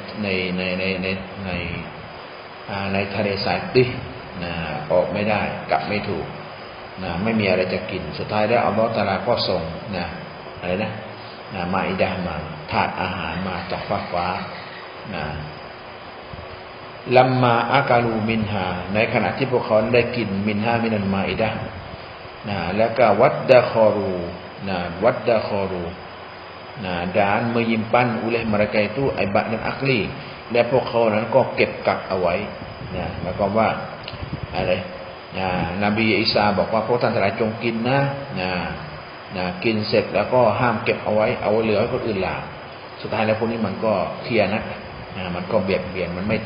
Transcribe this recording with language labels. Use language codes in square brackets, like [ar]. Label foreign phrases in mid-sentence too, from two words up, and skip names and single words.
[th] ในทะเลทรายดิออกไม่ได้กลับไม่ถูกไม่มีอะไรจะกินสุดท้ายได้อัลเลาะห์ตะอาลาก็ส่งอะไรมาอิดะห์มาถาดอาหารมาจากฟ้าลัมมาอากา ลูมินฮาในขณะที่พวกเขาได้กิน [ar] منها من المائدة [th] แล้วก็วัดดะคอรู [ms] dan menyimpan oleh mereka itu ibad dan akli [th] และพวกเขานั้นก็เก็บกักเอาไว้หมายความว่าอะไร นบีอีสาบอกว่าพวกท่านทั้งหลายจงกินกินเสร็จแล้วก็ห้ามเก็บเอาไว้เหลือให้คนอื่นล่ะสุดท้ายแล้วพวกนี้มันก็เคียนะมันก็เบียดเบียนมันไม่